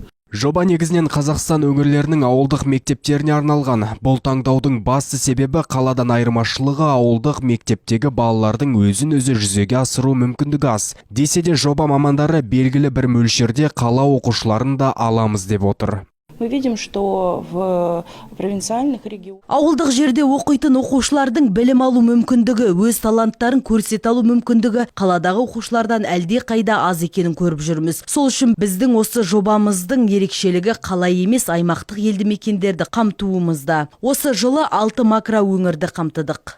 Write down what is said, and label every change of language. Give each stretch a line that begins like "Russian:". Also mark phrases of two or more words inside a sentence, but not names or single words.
Kazakh: Жоба негізінен Қазақстан өңірлерінің ауылдық мектептеріне арналған. Бұл таңдаудың басты себебі қаладан айырмашылығы ауылдық мектептегі балалардың өзін-өзі жүзеге асыру мүмкіндігі аз. Десе де жоба мамандары белгілі бір мөлшерде қала оқушыларын да аламыз деп отыр.
Russian: Мы видим, что в провинциальных регионах
Kazakh: ауылдық жерде оқитын оқушылардың білім алу мүмкіндігі, өз таланттарын көрсете алу мүмкіндігі қаладағы оқушылардан әлде қайда аз екенін көріп жүрміз. Сол үшін біздің осы жобамыздың ерекшелігі қала емес аймақтық елді мекендерді қамтуымызда. Осы жылы 6 макро өңірді қамтыдық.